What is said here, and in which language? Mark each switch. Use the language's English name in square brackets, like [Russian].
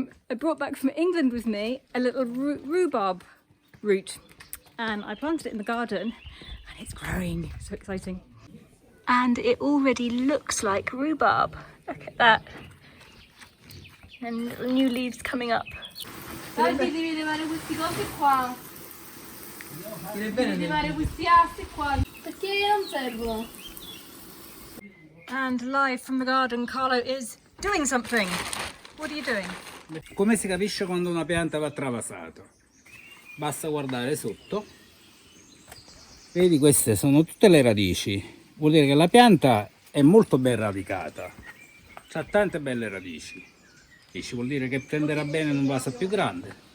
[English] I brought back from England with me a little rhubarb root, and I planted it in the garden and it's growing. So exciting. And it already looks like rhubarb. Look at that. And little new leaves coming up. [Italian] Oggi devi levare questi cosi qua. Devi levare questi assi qua. Perché non servono? [English] And live from the garden, Carlo is doing something. What are you doing? [Italian] Come si capisce quando una pianta va travasata? Basta guardare sotto. Vedi, queste sono tutte le radici. Vuol dire che la pianta è molto ben radicata. Ha tante belle radici. E ci vuol dire che prenderà bene in un vaso più grande.